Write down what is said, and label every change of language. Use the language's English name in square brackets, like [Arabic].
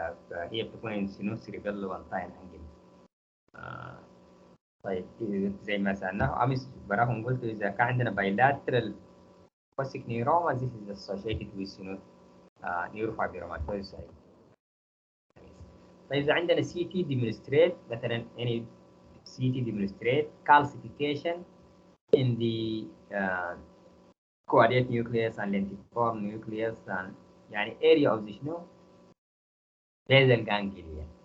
[Arabic] فهي بتكون شنو [English] cerebellar pontine angle. [Arabic] طيب زي ما سألناه أمس براهم قلت إذا كان عندنا [English] bilateral acoustic neuroma this is associated with neurofibromatosis. [Arabic] طيب إذا عندنا [English] CT demonstrate مثلا any CT demonstrate calcification in the caudate nucleus and lentiform nucleus and يعني area of the شنو basal ganglia.